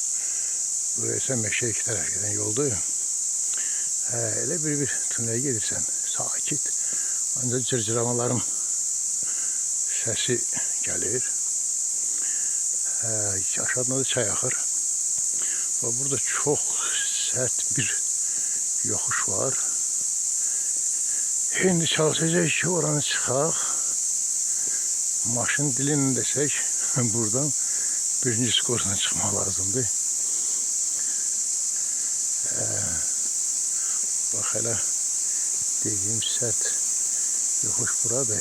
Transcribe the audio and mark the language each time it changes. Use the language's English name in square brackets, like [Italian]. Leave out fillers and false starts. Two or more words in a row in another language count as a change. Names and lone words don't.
[Azerbaijani] Buraya isə meşə iki tərəf gedən yoldur. Elə bir tünəyə gedirsən, sakit. Ancaq cırcıramaların səsi gəlir. Aşağıdan da çay axır. [Turkish] Burada çox sert bir yokuş var. Şimdi çalışacağız ki oranı çıxaq. [Azerbaijani] Maşın dilini desək, buradan birinci skoruna çıxmaq lazımdır. Bax elə dediyim [Turkish] sert yokuş [Azerbaijani] buradır.